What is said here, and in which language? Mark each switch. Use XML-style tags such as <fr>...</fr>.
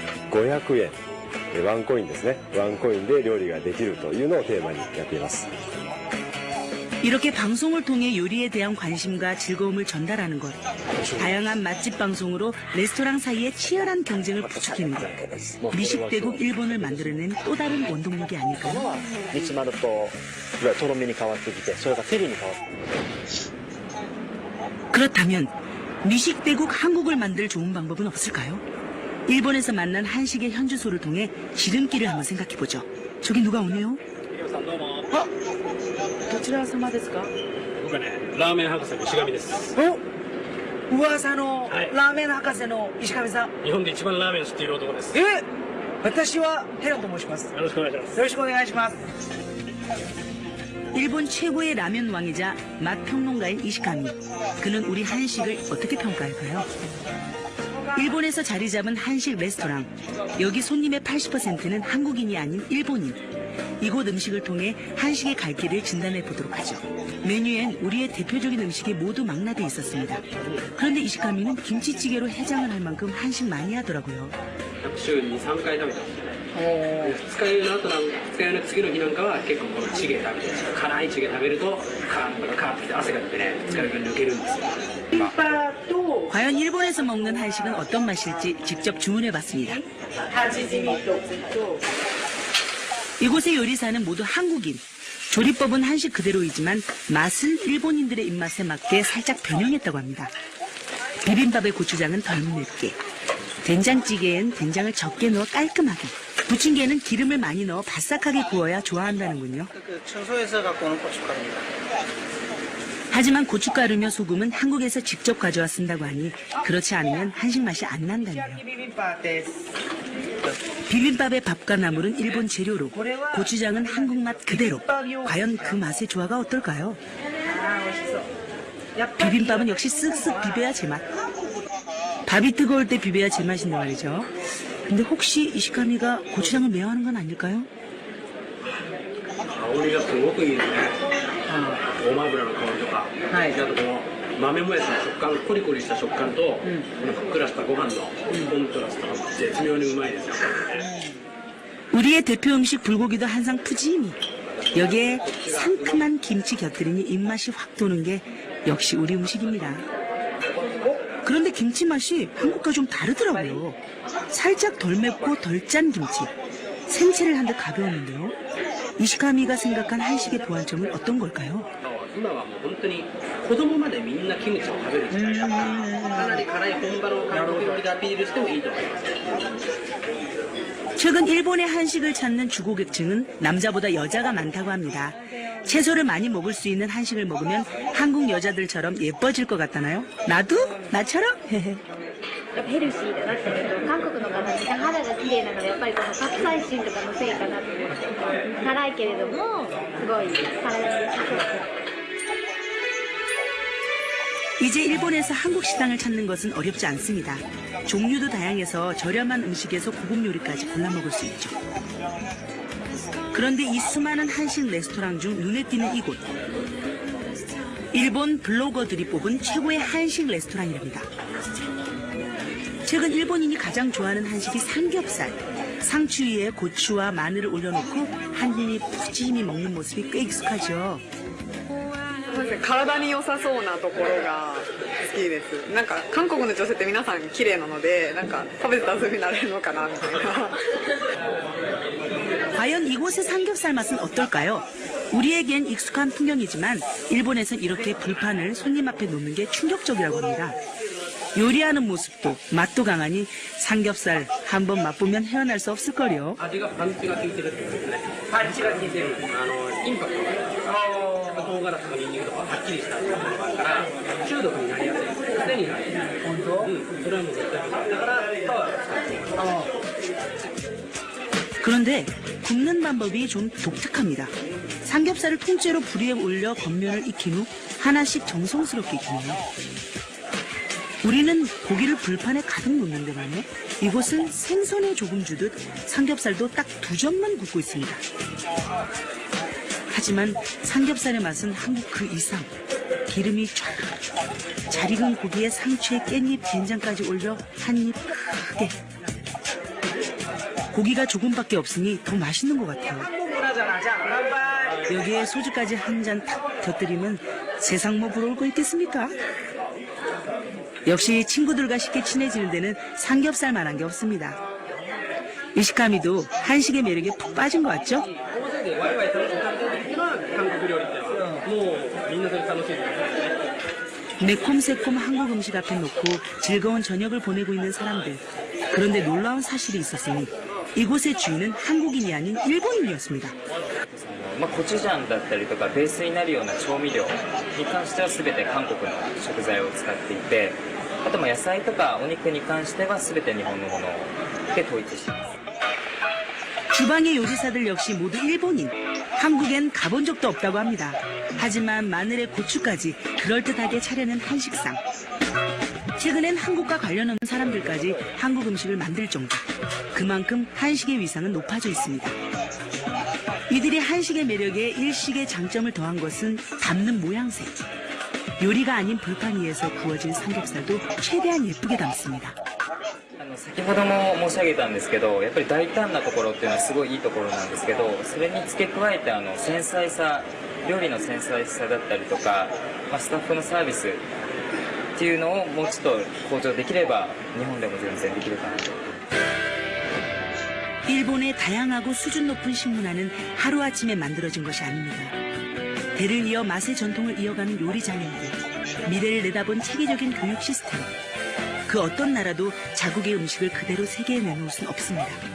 <ja>500円、ワンコインですね。ワンコインで料理ができるというのをテーマにやっています。</ja> <ko>이렇게 방송을 통해 요리에 대한 관심과 즐거움을 전달하는 것. 다양한 맛집 방송으로 레스토랑 사이에 치열한 경쟁을 부추기는 것. 미식대국 일본을 만들어낸 또 다른 원동력이 아닐까요? 그렇다면 미식대국 한국을 만들 좋은 방법은 없을까요? 일본에서 만난 한식의 현주소를 통해 지름길을 한번 생각해보죠. 저기 누가 오네요?</ko> <ja>どちら様ですか？僕はね、ラーメン博士の石上です。お、噂のラーメン博士の石上さん。日本で一番ラーメンを知っている男です。私はヘロンと申します。よろしくお願いします。よろしくお願いします。</ja> <ko>일본 최고의 라면 왕이자 맛 평론가인 이시카미. 그는 우리 한식을 어떻게 평가할까요? 일본에서 자리 잡은 한식 레스토랑. 여기 손님의 80%는 한국인이 아닌 일본인. 이곳 음식을 통해 한식의 갈 길을 진단해 보도록 하죠. 메뉴엔 우리의 대표적인 음식이 모두 망라돼 있었습니다. 그런데 이시카미는 김치찌개로 해장을 할 만큼 한식 많이 하더라고요.</ko> <ja>週に3回食べてますね。二日酔いの後二日酔いの次の日なんかは結構このチゲ食べて、辛いチゲ食べるとカーッときて汗が出てね、疲れが抜けるんですよ。</ja> <ko>과연 일본에서 먹는 한식은 어떤 맛일지 직접 주문해 봤습니다. 이곳의 요리사는 모두 한국인. 조리법은 한식 그대로이지만 맛은 일본인들의 입맛에 맞게 살짝 변형했다고 합니다. 비빔밥의 고추장은 덜 맵게, 된장찌개엔 된장을 적게 넣어 깔끔하게, 부침개는 기름을 많이 넣어 바삭하게 구워야 좋아한다는군요. 청소에서 갖고 오는 고춧가루입니다. 하지만 고춧가루며 소금은 한국에서 직접 가져와 쓴다고 하니 그렇지 않으면 한식 맛이 안 난다네요. 비빔밥의 밥과 나물은 일본 재료로, 고추장은 한국 맛 그대로. 과연 그 맛의 조화가 어떨까요? 비빔밥은 역시 쓱쓱 비벼야 제맛. 밥이 뜨거울 때 비벼야 제맛인데 말이죠. 근데 혹시 이시카미가 고추장을 매워하는 건 아닐까요?</ko> <ja>香りがすごくいいですね。ごま油の香りとか、あとこの豆もやしの食感、コリコリした食感と、このふっくらしたご飯のコントラストが絶妙にうまいですよ。</ja> <ko>우리의 대표 음식 불고기도 한상 푸짐히. 여기에 상큼한 김치 곁들이니 입맛이 확 도는 게 역시 우리 음식입니다. 그런데 김치 맛이 한국과 좀 다르더라고요. 살짝 덜 맵고 덜 짠 김치. 생채를 한 듯 가벼웠는데요. 이시카미가 생각한 한식의 보완점은 어떤 걸까요?</ko> <ja>今はもう本当に子供までみんなキムチを食べる時代だからかなり辛い本場の韓国料理でアピールしてもいいと思います。</ja> <ko>최근 일본의 한식을 찾는 주고객층은 남자보다 여자가 많다고 합니다. 채소를 많이 먹을 수 있는 한식을 먹으면 한국 여자들처럼 예뻐질 것 같다나요? 나도? 나처럼?</ko> <ja>やっぱヘルシーだなって思うと韓国の方みんな肌が綺麗なのでやっぱりこのカプサイシンとかのせいかなと思って辛いけれどもすごい体に良さそう。</ja> <ko>이제 일본에서 한국 식당을 찾는 것은 어렵지 않습니다. 종류도 다양해서 저렴한 음식에서 고급 요리까지 골라 먹을 수 있죠. 그런데 이 수많은 한식 레스토랑 중 눈에 띄는 이곳. 일본 블로거들이 뽑은 최고의 한식 레스토랑이랍니다. 최근 일본인이 가장 좋아하는 한식이 삼겹살. 상추 위에 고추와 마늘을 올려놓고 한 입 푸짐히 먹는 모습이 꽤 익숙하죠.</ko> <ja>体に良さそうなところが好きです。なんか韓国の女性って皆さん綺麗なのでなんか食べてたらそういう風になれるのかなみたいな。</ja> <ko>과연 이곳의 삼겹살 맛은 어떨까요? 우리에겐 익숙한 풍경이지만 일본에선 이렇게 불판을 손님 앞에 놓는 게 충격적이라고 합니다. 요리하는 모습도 맛도 강하니 삼겹살 한번 맛보면 헤어날 수 없을걸요.</ko> <ja>味がパンチが効いてるってことですね。パンチが効いてる。インパクトが唐辛子とかニンニクとかはっきりしたものがあるから中毒になりやすい。癖になる。本当？それはもう絶対だからパワーを使っています。</ja> <ko>그런데 굽는 방법이 좀 독특합니다. 삼겹살을 통째로 불 위에 올려 겉면을 익힌 후 하나씩 정성스럽게 익히네요. 우리는 고기를 불판에 가득 놓는데 말이요. 이곳은 생선에 조금 주듯 삼겹살도 딱 2점만 굽고 있습니다. 하지만 삼겹살의 맛은 한국 그 이상. 기름이 쫙 잘 익은 고기에 상추에 깻잎, 된장까지 올려 한 입 크게. 고기가 조금밖에 없으니 더 맛있는 것 같아요. 여기에 소주까지 한 잔 탁 곁들이면 세상 뭐 부러울 거 있겠습니까? 역시 친구들과 쉽게 친해지는 데는 삼겹살만한 게 없습니다. 이시카미도 한식의 매력에 푹 빠진 것 같죠?</ko> <ja>大勢でワイワイ楽しく食べた時は韓国料理ってのはもうみんなそれ楽しいです。</ja> <ko>매콤새콤 한국 음식 앞에 놓고 즐거운 저녁을 보내고 있는 사람들. 그런데 놀라운 사실이 있었으니 이곳의 주인은 한국인이 아닌 일본인이었습니다.</ko> <ja>コチュジャンだったりとかベースになるような調味料に関しては全て韓国の食材を使っていて、あと野菜とかお肉に関しては全て日本のもので統一しています。</ja> <ko>주방의 요리사들 역시 모두 일본인. 한국엔 가본 적도 없다고 합니다. 하지만 마늘에 고추까지 그럴듯하게 차려낸 한식상. 최근엔 한국과 관련 없는 사람들까지 한국 음식을 만들 정도. 그만큼 한식의 위상은 높아져 있습니다. 이들이 한식의 매력에 일식의 장점을 더한 것은 담는 모양새. 요리가 아닌 불판 위에서 구워진 삼겹살도 최대한 예쁘게 담습니다.</ko> <ja>先ほども申し上げたんですけど、やっぱり大胆なところっていうのはすごいいいところなんですけど、それに付け加えて繊細さ、料理の繊細さだったりとか、スタッフのサービスっていうのをもうちょっと向上できれば日本でも全然できるかなと。</ja> <ko>일본의 다양하고 수준 높은 식문화는 하루아침에 만들어진 것이 아닙니다. 대를 이어 맛의 전통을 이어가는 요리 장인들, 미래를 내다본 체계적인 교육 시스템. 그 어떤 나라도 자국의 음식을 그대로 세계에 내놓을 순 없습니다.</ko>